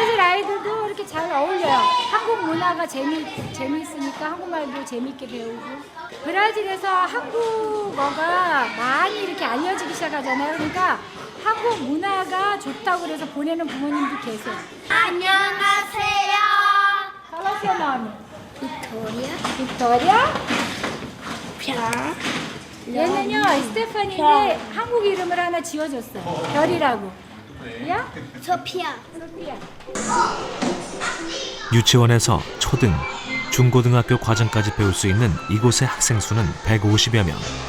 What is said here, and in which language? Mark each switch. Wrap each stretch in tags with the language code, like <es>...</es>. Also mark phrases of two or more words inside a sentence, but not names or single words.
<ko>브라질 아이들도 이렇게 잘 어울려요. 한국 문화가 재미있으니까 한국말도 재미있게 배우고. 브라질에서 한국어가 많이 이렇게 알려지기 시작하잖아요. 그러니까 한국 문화가 좋다고 그래서 보내는 부모님도 계세요. 안녕하세요.</ko> <pt>Qual nome? Vitória. Vitória?</pt> <ko>별. 얘는요 스테파니인데 한국 이름을 하나 지어줬어요. 별이라고. 야? 소피아. 소피아. 유치원에서 초등, 중고등학교 과정까지 배울 수 있는 이곳의 학생 수는 150여 명.</ko>